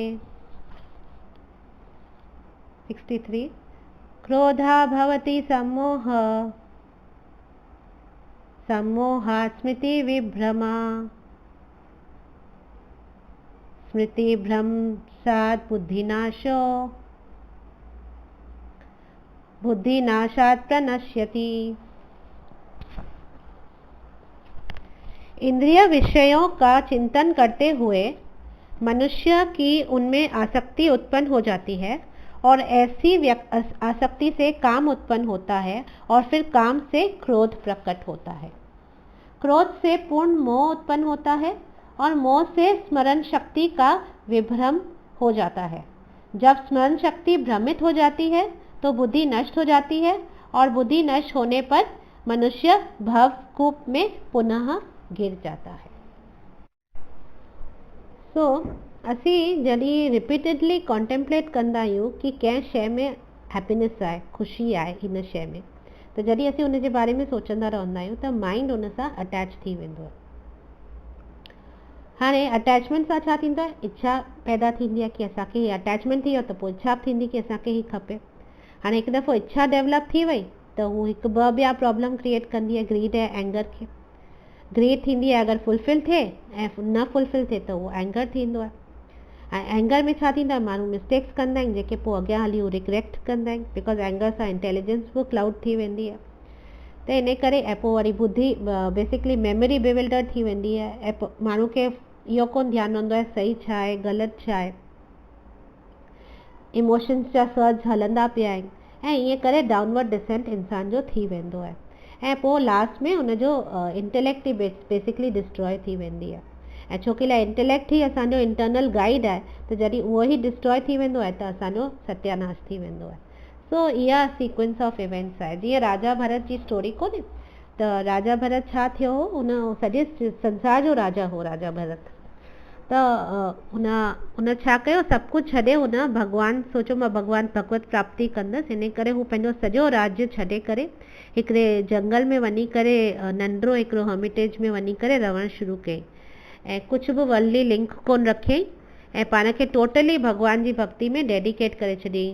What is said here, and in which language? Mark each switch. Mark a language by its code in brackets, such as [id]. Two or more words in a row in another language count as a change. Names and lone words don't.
[sa] 63 क्रोधा भवति सम्मोह सम्मोहात् स्मृतिविभ्रमा स्मृतिभ्रंशात् बुद्धिनाशो बुद्धिनाशात् प्रणश्यति। [hi] इंद्रिय विषयों का चिंतन करते हुए मनुष्य की उनमें आसक्ति उत्पन्न हो जाती है और ऐसी आसक्ति से काम उत्पन्न होता है और फिर काम से क्रोध प्रकट होता है। क्रोध से पूर्ण मोह उत्पन्न होता है और मोह से स्मरण शक्ति का विभ्रम हो जाता है। जब स्मरण शक्ति भ्रमित हो जाती है तो बुद्धि नष्ट हो जाती है और बुद्धि नष्ट होने पर मनुष्य भवकूप में पुनः गिर जाता है। [sd] सो असीं जॾहिं [en] repeatedly contemplate [sd] कंदा आहियूं कि कंहिं शइ में हैप्पीनेस आहे, ख़ुशी आहे हिन शइ में, त जॾहिं असीं उन जे बारे में सोचंदा रहंदा आहियूं त माइंड उन सां अटैच थी वेंदो आहे। हाणे अटैचमेंट सां छा थींदो आहे, इच्छा पैदा थींदी आहे कि असांखे हीअ अटैचमेंट थी वियो त पोइ इच्छा थींदी कि असांखे हीअ खपे। हाणे हिकु दफ़ो इच्छा डेवलप थी वई त हू हिकु ॿिया [en] problem create [sd] कंदी आहे, ग्रीड ऐं एंगर खे। ग्रीड थींदी आहे अगरि फुलफिल थिए ऐं न फुलफिल थिए त उहो एंगर थींदो आहे। ऐं एंगर में छा थींदो आहे, माण्हू मिस्टेक्स कंदा आहिनि जेके पोइ अॻियां हली उहो रिग्रेट कंदा आहिनि, बिकॉज एंगर सां इंटेलिजेंस बि क्लाउड थी वेंदी आहे। त इन करे ऐं पोइ वरी बुद्धि [en] basically memory bewilder [sd] थी वेंदी आहे ऐं माण्हू खे इहो कोन ध्यानु रहंदो आहे सही छा आहे ग़लति छा आहे, इमोशन्स जा सर्ज हलंदा पिया आहिनि ऐं ईअं करे [en] downward descent [sd] इंसान जो थी वेंदो आहे ऐं पोइ लास्ट में हुनजो इंटेलेक्ट ई बेसिकली डिस्ट्रॉय थी वेंदी आहे। ऐं छोकी लाइ इंटेलेक्ट ई असांजो [en] internal guide [sd] आहे, त जॾहिं उहो ई डिस्ट्रॉय थी वेंदो आहे त असांजो सत्यानाश थी वेंदो आहे। सो इहा [en] sequence of events [sd] आहे। जीअं राजा भरत जी स्टोरी कोन्हे, त राजा भरत छा थियो हो, हुन सॼे संसार जो राजा हो राजा भरत। त हुन छा कयो, सभु कुझु छॾे हुन भॻवानु सोचियो मां भॻवानु भगवत प्राप्ति कंदसि, इन करे हू पंहिंजो सॼो राज्य छॾे करे हिकिड़े जंगल में वञी करे नंढिड़ो हिकिड़ो हर्मिटेज में वञी करे रहणु शुरू कयईं ऐं कुझु बि [en] worldly link [sd] कोन रखियईं ऐं पाण खे टोटली भॻवान जी भक्ति में डेडिकेट करे छॾियईं।